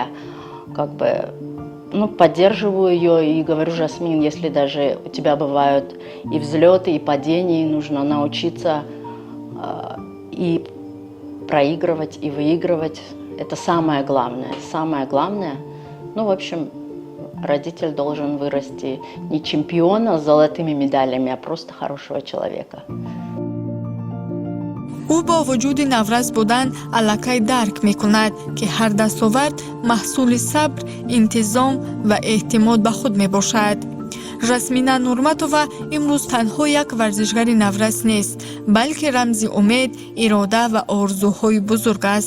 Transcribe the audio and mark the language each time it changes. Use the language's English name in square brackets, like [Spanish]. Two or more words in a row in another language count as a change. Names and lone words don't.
[Russian] Как бы, ну, поддерживаю ее и говорю: Жасмин, если даже у тебя бывают и взлеты, и падения, нужно научиться и проигрывать, и выигрывать. Это самое главное. Самое главное, ну, в общем, родитель должен вырасти не чемпиона с золотыми медалями, а просто хорошего человека. [Tajik] ӯ бо вуҷуди наврас будан аллакай дарк мекунад, ки ҳар дастовард маҳсули сабр, интизом ва эътимод ба худ мебошад. жасмина нурматова имрӯз танҳо як варзишгари наврас нест, балки рамзи умед, ирода ва орзуҳои бузург аст.